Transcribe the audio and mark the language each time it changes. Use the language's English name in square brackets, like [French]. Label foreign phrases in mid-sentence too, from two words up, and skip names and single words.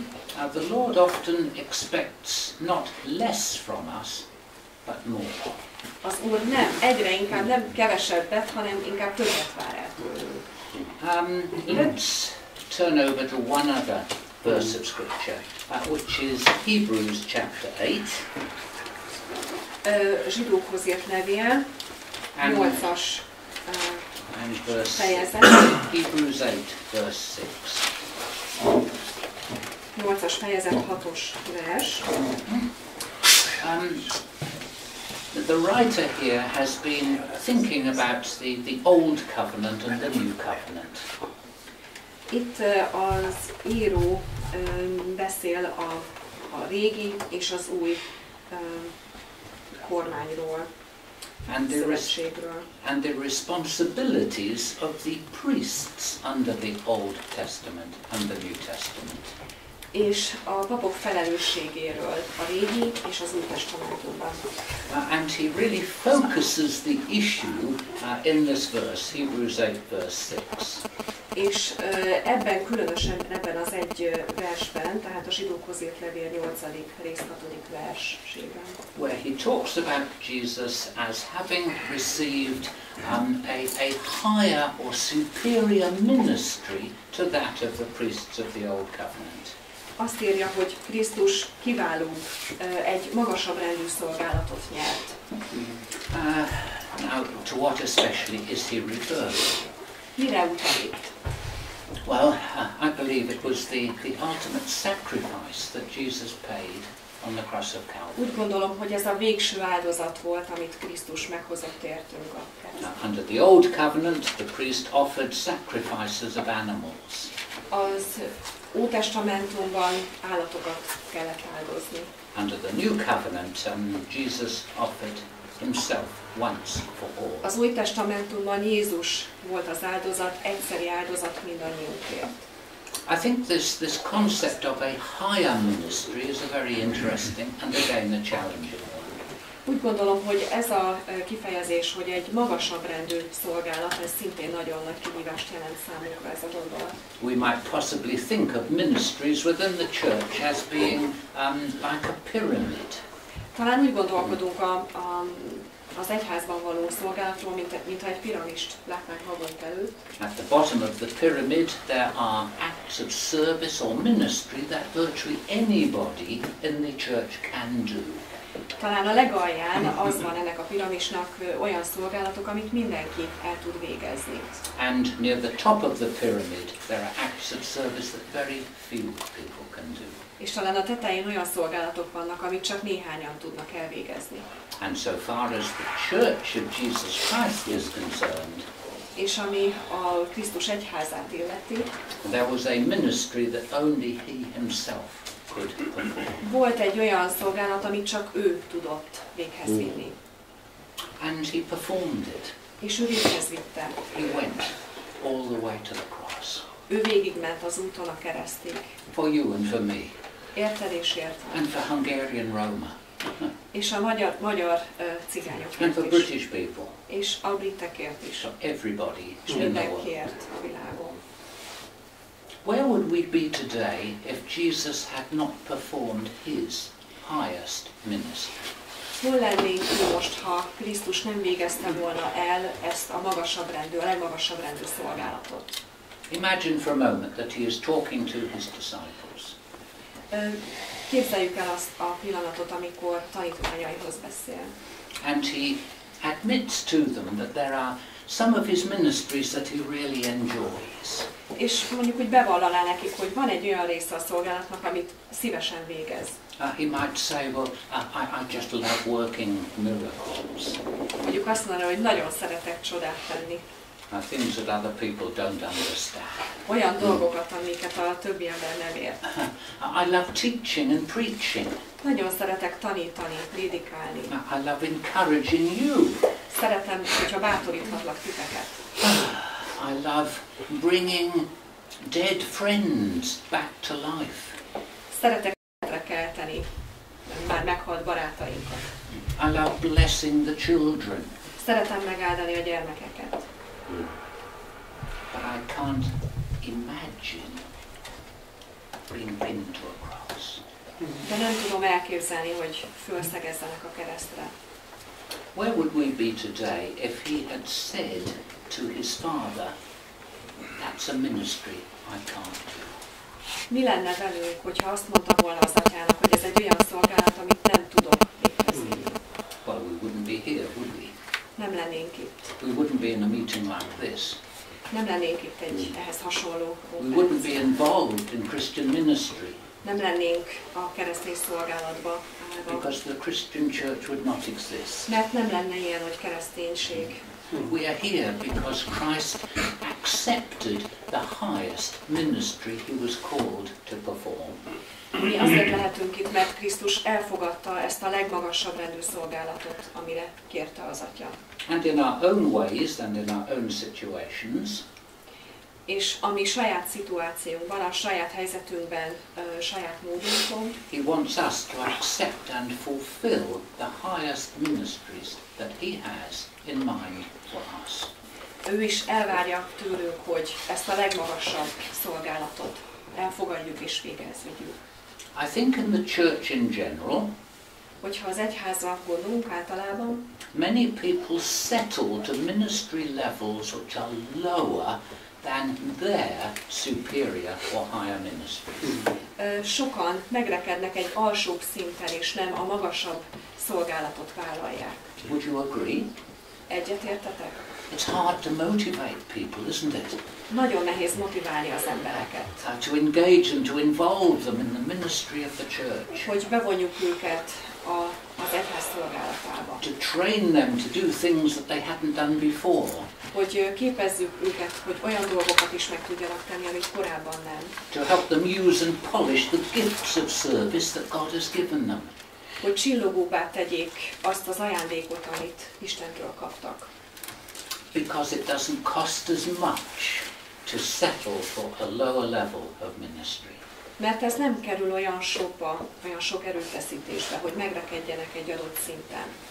[English] the Lord often expects not less from us, but more. [Hungarian] Az Úr egyre inkább nem kevesebbet, hanem inkább többet vár el tőlünk. [English] Let's turn over to one other verse of Scripture, which is Hebrews chapter 8. [Hungarian] Zsidókhoz írt levél, 8-as fejezet. [English] Hebrews 8, verse 6. [Hungarian] 8-as fejezet, 6-os vers. [English] The writer here has been thinking about the Old Covenant and the New Covenant. [Hungarian] Itt az író beszél a régi és az új kormányról, szövetségről. [English] And the responsibilities of the priests under the Old Testament and the New Testament. [Hungarian] És a papok felelősségéről a régi és az új testamentumban. [English] And he really focuses the issue in this verse, Hebrews 8, verse 6. [Hungarian] És ebben különösen ebben az egy versben, tehát a Zsidókhoz írt levél 8. rész 6. versében. [English] Where he talks about Jesus as having received a higher or superior ministry to that of the priests of the Old Covenant. [Hungarian] Azt írja, hogy Krisztus kiváló, egy magasabb rendű szolgálatot nyert. [English] Now, to what especially is he referring? [Hungarian] Mire utal itt? [English] Well, I believe it was the ultimate sacrifice that Jesus paid on the cross of Calvary. [Hungarian] Úgy gondolom, hogy ez a végső áldozat volt, amit Krisztus meghozott értünk a kereszten. [English] Under the Old Covenant, the priest offered sacrifices of animals. [Hungarian] Az Ótestamentumban állatokat kellett áldozni. [English] Under the New Covenant, Jesus offered himself once for all. [Hungarian] Az Új Testamentumban Jézus volt az áldozat, egyszeri áldozat mindannyiunkért. [English] I think this concept of a higher ministry is a very interesting and again a challenging one. [Hungarian] Úgy gondolom, hogy ez a kifejezés, hogy egy magasabb rendű szolgálat, ez szintén nagyon nagy kihívást jelent számunkra ez a gondolat. [English] We might possibly think of ministries within the church as being like a pyramid. [Hungarian] Talán úgy gondolkodunk az egyházban való szolgálatról, mint egy piramist látnánk magunk előtt. [English] At the bottom of the pyramid there are acts of service or ministry that virtually anybody in the church can do. [Hungarian] Talán a legalján az van ennek a piramisnak olyan szolgálatok, amit mindenki el tud végezni. [English] And near the top of the pyramid there are acts of service that very few people can do. [Hungarian] És talán a tetején olyan szolgálatok vannak, amit csak néhányan tudnak elvégezni. [English] And so far as the church of Jesus Christ is concerned, [Hungarian] és ami a Krisztus egyházát illeti, [English] there was a ministry that only he himself could perform. [Hungarian] Volt egy olyan szolgálat, amit csak ő tudott véghez vinni. [English] And he performed it. [Hungarian] És ő véghez vitte. [English] He went all the way to the cross. [Hungarian] Ő végigment az úton a keresztig. [English] For you and for me. [Hungarian] Érted és értem. [English] And for Hungarian Roma. [Hungarian] És a magyar cigányokért [English] And for [Hungarian] is. [English] British people. [Hungarian] És a britekért is. [English] For everybody [Hungarian] És [English] in the world. [Hungarian] mindenkiért a világon. [English] Where would we be today if Jesus had not performed his highest ministry? [Hungarian] Hol lennénk mi most, ha Krisztus nem végezte volna el ezt a legmagasabb rendű szolgálatot? [English] Imagine for a moment that he is talking to his disciples. [Hungarian] Képzeljük el azt a pillanatot, amikor tanítványaihoz beszél. [English] And he admits to them that there are some of his ministries that he really enjoys. [Hungarian] És mondjuk, hogy bevallaná nekik, hogy van egy olyan része a szolgálatnak, amit szívesen végez. [English] He might say, well, I just love working miracles. [Hungarian] Mondjuk azt mondaná, hogy nagyon szeretek csodát tenni. [English] Things that other people don't understand. [Hungarian] Olyan dolgokat, amiket a többi ember nem ért. [English] I love teaching and preaching. [Hungarian] Nagyon szeretek tanítani, prédikálni. [English] I love encouraging you. [Hungarian] Szeretem, hogyha bátoríthatlak titeket. [English] I love bringing dead friends back to life. [Hungarian] Szeretek életre kelteni már meghalt barátainkat. [English] I love blessing the children. [Hungarian] Szeretem megáldani a gyermekeket. [English] But I can't imagine being pinned to a cross. [Hungarian] De nem tudom elképzelni, hogy fölszegezzenek a keresztre. [English] Where would we be today if he had said to his father, that's a ministry I can't do? [Hungarian] Mi lenne velünk, hogyha azt mondta volna az atyának, hogy ez egy olyan szolgálat, amit nem tudok végezni? [English] Well, we wouldn't be here, would we? [Hungarian] Nem lennénk itt. [English] We wouldn't be in a meeting like this. [Hungarian] Nem lennénk itt egy ehhez hasonló [English] We wouldn't be involved in Christian ministry. [Hungarian] Nem lennénk a keresztény szolgálatba állva. [English] Because the Christian church would not exist. [Hungarian] Mert nem lenne ilyen, hogy kereszténység. [English] We are here because Christ accepted the highest ministry he was called to perform. [Hungarian] Mi azért lehetünk itt, mert Krisztus elfogadta ezt a legmagasabb rendű szolgálatot, amire kérte az Atya. [English] And in our own ways and in our own situations, [Hungarian] és a mi saját szituációnkban, a saját helyzetünkben, saját módunkon, [English] he wants us to accept and fulfill the highest ministries that he has in mind for us. [Hungarian] Ő is elvárja tőlünk, hogy ezt a legmagasabb szolgálatot elfogadjuk és végezzük. [English] I think in the church in general, [Hungarian] hogyha az egyházra gondolunk általában, [English] many people settle to ministry levels which are lower than their superior or higher ministry. [Hungarian] Sokan megrekednek egy alsóbb szinten, és nem a magasabb szolgálatot vállalják. [English] Would you agree? [Hungarian] Egyetértetek? [English] It's hard to motivate people, isn't it? [Hungarian] Nagyon nehéz motiválni az embereket. [English] To engage them, to involve them in the ministry of the church. [Hungarian] Hogy bevonjuk őket az egyház szolgálatába. [English] To train them to do things that they hadn't done before. [Hungarian] Hogy képezzük őket, hogy olyan dolgokat is meg tudjanak tenni, amit korábban nem. [English] To help them use and polish the gifts of service that God has given them. [Hungarian] Hogy csillogóbbá tegyék azt az ajándékot, amit Istentől kaptak. [English] Because it doesn't cost as much to settle for a lower level of ministry. [Hungarian] Mert ez nem kerül olyan sokba, olyan sok erőfeszítésbe, hogy megrekedjenek egy adott szinten.